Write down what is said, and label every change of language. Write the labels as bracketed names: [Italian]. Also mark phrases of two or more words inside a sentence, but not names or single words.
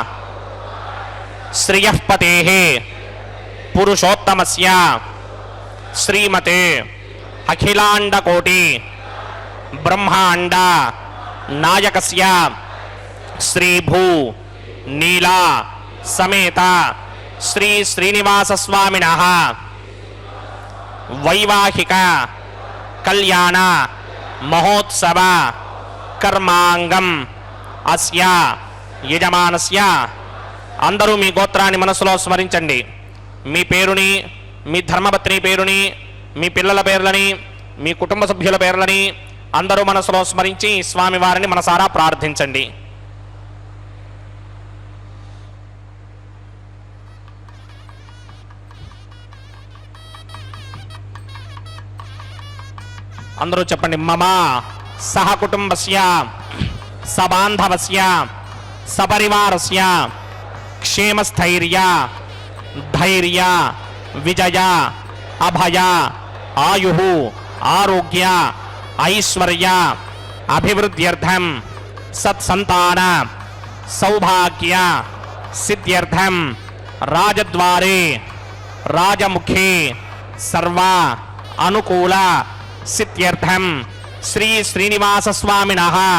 [Sanskrit] श्रियःपतेः पुरुषोत्तमस्य श्रीमते अखिलांडकोटि ब्रह्मांड नायकस्य श्री भू नीला समेत श्री श्रीनिवास स्वामिनः वैवाहिक कल्याण महोत्सव कर्मांगम अस्या यजमानस्य [Telugu] అందరూ మీ గోత్రాన్ని మనసులో స్మరించండి। మీ పేరుని మీ ధర్మపత్ని పేరుని మీ పిల్లల పేర్లని మీ కుటుంబ సభ్యుల పేర్లని అందరూ మనసులో స్మరించి స్వామివారిని మనసారా ప్రార్థించండి। అందరూ చెప్పండి। [Sanskrit] మమ సహ కుటుంబస్య సబాంధవస్య సపరివారస్య క్షేమస్థైర్య धैर्य विजय अभय आयु आरोग्य ऐश्वर्य అభివృద్ధ్యర్థం సత్సంతాన సౌభాగ్య సిద్ధ్యర్థం రాజద్వారే రాజముఖే సర్వ అనుకూల సిద్ధ్యర్థం శ్రీ శ్రీనివాస స్వామినః